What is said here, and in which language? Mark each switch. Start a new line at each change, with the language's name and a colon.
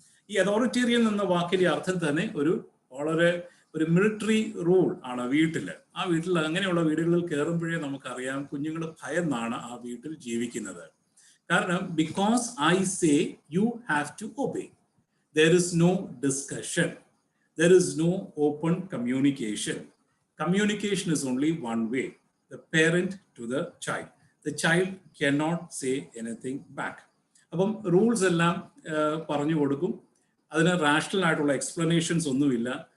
Malayalam: ഈ അതോറിറ്റേറിയൻ എന്ന വാക്കിന്റെ അർത്ഥം തന്നെ വളരെ മിലിറ്ററി റൂൾ ആണ്. ആ വീട്ടിൽ അങ്ങനെയുള്ള വീടുകളിൽ കയറുമ്പോഴേ നമുക്കറിയാം കുഞ്ഞുങ്ങൾ ഭയന്നാണ് ആ വീട്ടിൽ ജീവിക്കുന്നത്.
English: കാരണം because I say you have to obey. There is no discussion, there is no open communication. Communication is only one way, the parent to the child. The child cannot say anything back.
Malayalam: അപ്പം rules എല്ലാം പറഞ്ഞു കൊടുക്കും, അതിന് rational ആയിട്ടുള്ള explanations ഒന്നുമില്ല.